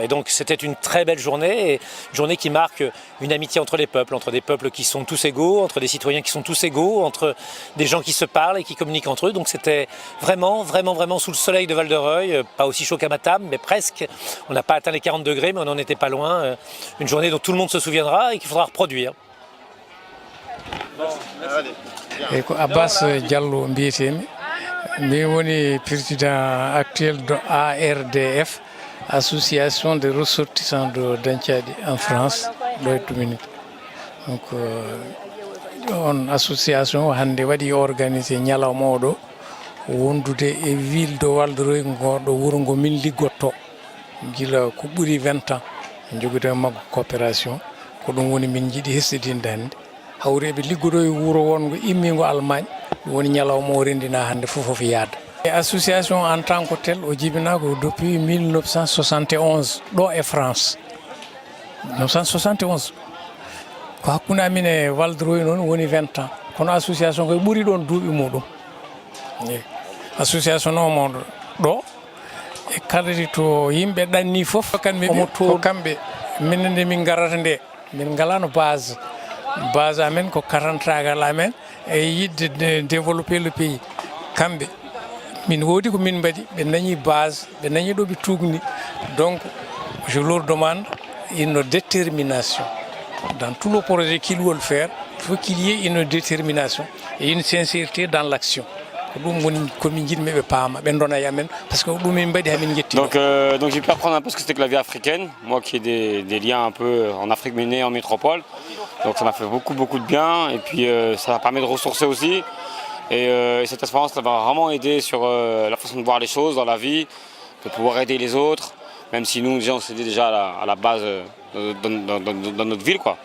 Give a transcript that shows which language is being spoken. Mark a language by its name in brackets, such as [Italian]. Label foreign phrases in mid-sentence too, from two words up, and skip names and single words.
[French] Et donc c'était une très belle journée, une journée qui marque une amitié entre les peuples, entre des peuples qui sont tous égaux, entre des citoyens qui sont tous égaux, entre des gens qui se parlent et qui communiquent entre eux. Donc c'était vraiment sous le soleil de Val Val-de-Reuil, pas aussi chaud qu'à Matam, mais presque. On n'a pas atteint les 40 degrés, mais on n'en était pas loin. Une journée dont tout le monde se souviendra et qu'il faudra reproduire. [Fula] Et ko Abbas Diallo mbiyetemi mi woni [French] président actuel de ARDF, association des ressortissants de Dancadi en France [Fula] ɗo e Dominique. Donc on association hande waɗi organisé ñalawma oɗo wondude e [French] ville de Val-de-Reuil [Fula] ngoɗo wuuro ngo min liggotto gila ko ɓuuri [French] 20 ans [Fula] joguide maggo coopération ko ɗum woni min jiiɗi hesɗidinde hannde hawreɓe liggoɗo e wuuro wongo immigo Allemagne ɗum woni ñalawma o rendina hannde fof yaada. E association [French] en tant que tel [Fula] o jibinako depuis 1971 ɗo e France 1971 ko hakkude amin e Val-de-Reuil noon woni [French] 20 ans [Fula] kono association koye ɓuuri ɗon duuɓi muɗum. Association nomo ɗo e kaladi to yimɓe ɗanni fof kamɓe omo to kamɓe minen nde min garata nde min galano base amen ko karantagal amen e yidde [French] développer le pays [Fula] kamɓe min woodi ko min mbaɗi ɓe dañi base ɓe dañi ɗo ɓe tugni [French] donc je leur demande une détermination dans tout le projet qu'ils veulent faire. Il faut qu'il y ait une détermination et une sincérité dans l'action. Donc j'ai pu apprendre un peu ce que c'était que la vie africaine, moi qui ai des liens un peu en Afrique mais né en métropole, donc ça m'a fait beaucoup de bien et puis ça m'a permis de ressourcer aussi et cette expérience ça m'a vraiment aidé sur la façon de voir les choses dans la vie, de pouvoir aider les autres, même si nous déjà on s'aidait déjà à la base dans notre ville quoi.